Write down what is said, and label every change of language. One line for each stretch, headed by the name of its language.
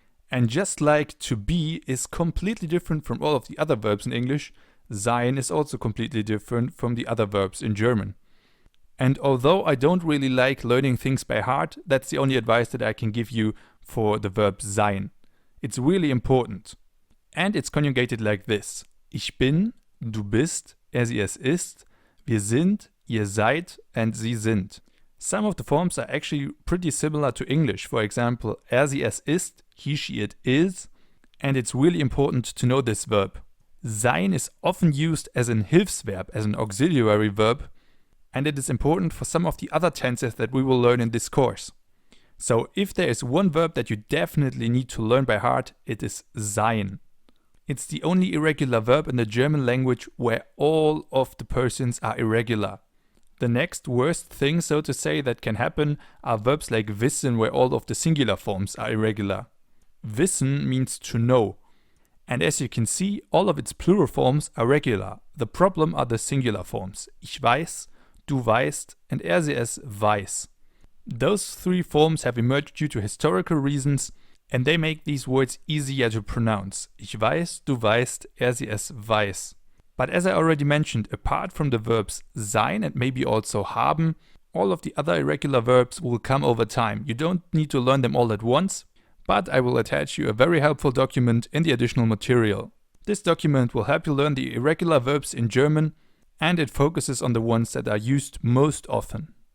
English: And just like to be is completely different from all of the other verbs in English, sein is also completely different from the other verbs in German. And although I don't really like learning things by heart, that's the only advice that I can give you for the verb sein. It's really important. And it's conjugated like this.
German: Ich bin, du bist, sie, es ist, wir sind, ihr seid, and sie sind.
English: Some of the forms are actually pretty similar to English. For example,
German: sie, es ist,
English: he, she, it is. And it's really important to know this verb. Sein is often used as an Hilfsverb, as an auxiliary verb. And it is important for some of the other tenses that we will learn in this course. So if there is one verb that you definitely need to learn by heart, it is sein. It's the only irregular verb in the German language where all of the persons are irregular. The next worst thing, so to say, that can happen are verbs like wissen, where all of the singular forms are irregular. Wissen means to know. And as you can see, all of its plural forms are regular. The problem are the singular forms.
German: Ich weiß, du weißt, and sie, es weiß.
English: Those three forms have emerged due to historical reasons, and they make these words easier to pronounce.
German: Ich weiß, du weißt, sie, es weiß.
English: But as I already mentioned, apart from the verbs sein and maybe also haben, all of the other irregular verbs will come over time. You don't need to learn them all at once, but I will attach you a very helpful document in the additional material. This document will help you learn the irregular verbs in German, and it focuses on the ones that are used most often.